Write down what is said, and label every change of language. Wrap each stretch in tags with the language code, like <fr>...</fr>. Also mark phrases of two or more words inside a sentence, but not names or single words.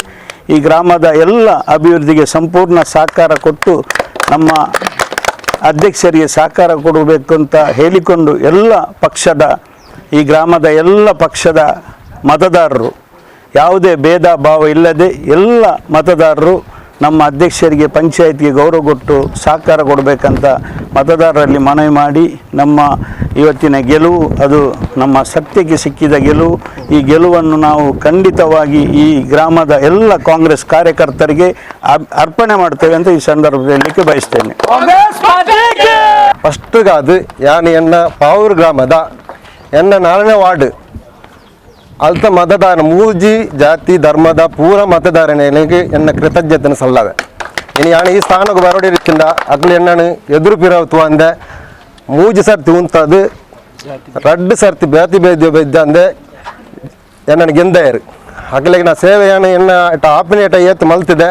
<kn>ಈ ಗ್ರಾಮದ ಎಲ್ಲ ಅಭಿವೃದ್ಧಿಗೆ ಸಂಪೂರ್ಣ ಸಹಕಾರ ಕೊಟ್ಟು ನಮ್ಮ ಅಧ್ಯಕ್ಷರಿಗೆ ಸಹಕಾರ ಕೊಡಬೇಕು ಅಂತ ಹೇಳಿಕೊಂಡು ಈ ಗ್ರಾಮದ ಎಲ್ಲ ಪಕ್ಷದ ಮತದಾರರು ಯಾವುದೇ ಭೇದ ಭಾವ ಇಲ್ಲದೆ ಎಲ್ಲ ಮತದಾರರು ನಮ್ಮ ಅಧ್ಯಕ್ಷರಿಗೆ ಪಂಚಾಯತ್ಗೆ ಗೌರವ ಕೊಟ್ಟು ಸಹಕಾರ ಕೊಡಬೇಕಂತ ಮತದಾರರಲ್ಲಿ ಮನವಿ ಮಾಡಿ, ನಮ್ಮ ಇವತ್ತಿನ ಗೆಲುವು ಅದು ನಮ್ಮ ಸತ್ಯಕ್ಕೆ ಸಿಕ್ಕಿದ ಗೆಲುವು. ಈ ಗೆಲುವನ್ನು ನಾವು ಖಂಡಿತವಾಗಿ ಈ ಗ್ರಾಮದ ಎಲ್ಲ ಕಾಂಗ್ರೆಸ್ ಕಾರ್ಯಕರ್ತರಿಗೆ ಅರ್ಪಣೆ ಮಾಡ್ತೇವೆ ಅಂತ ಈ ಸಂದರ್ಭದಲ್ಲಿ ಹೇಳಲಿಕ್ಕೆ ಬಯಸ್ತೇನೆ.</kn> <tcy>ಫಸ್ಟ್ಗಾದು ಯಾನು ಎನ್ನ ಪಾವೂರು ಗ್ರಾಮದ ಎನ್ನ 4ನೇ ವಾರ್ಡ್ ಅಲ್ತ ಮತದಾರ 3 ಜಾತಿ ಧರ್ಮದ ಪೂರ ಮತದಾರನಿಗೆ ಎನ್ನ ಕೃತಜ್ಞತೆ ಸಲ್ಲವೆ. ಇನ್ನು ಯಾನು ಈ ಸ್ಥಾನಕ್ಕೆ ಬರೋಡಿರಿಕ್ಕಿಂದ ಅಕ್ಲು ಎನ್ನನು ಎದುರು ಪಿರವತ್ತು ಅಂದೆ 3 ಸರ್ತಿ ಉಂತದು 2 ಸರ್ತಿ ಬೇತಿ ಬೇದ್ಯ ಅಂದೆ ಎನ್ನ ಗೆಂದಯರು ಅಕ್ಲಿಗೆ ನಾ ಸೇವೆಯನ್ನು ಎನ್ನ ಆಪಿನೇಟ ಏತ್ತು ಮಲ್ತಿದೆ.</tcy>